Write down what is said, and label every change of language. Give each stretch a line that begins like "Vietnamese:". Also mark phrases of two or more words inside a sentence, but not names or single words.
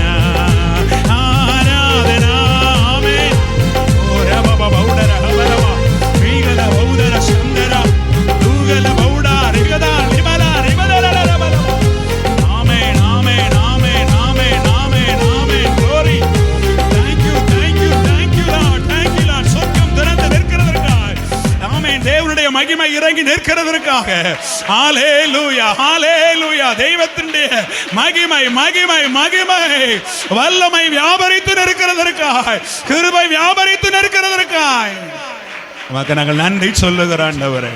Malayalam: ആരാധന ആമേൻ. ഓരബബ ബൗഡര ഹബരവ ശ്രീഗല ബൗഡര ശങ്കര ദൂഗല ബൗഡ റിഗദ ലിബല റിബദലലബല. ആമേൻ ആമേൻ ആമേൻ ആമേൻ ആമേൻ ആമേൻ. ഗ്ലോറി.
English: Thank you Lord. Thank you Lord.
Tamil: சொர்க்கம் திறந்து நிற்கிறதற்காக ஆமென். தேவனுடைய மகிமை இறங்கி நிற்கிறதற்காக ஹalleluya ஹalleluya. தெய்வத்தினுடைய மகிமை மகிமை மகிமை வல்லமை வியாபரித்து நிற்கிறதற்காக கிருபை வியாபரித்து நிற்கிறதற்காக உமக்கு நாங்கள் நன்றி சொல்லுகிறோம் ஆண்டவரே.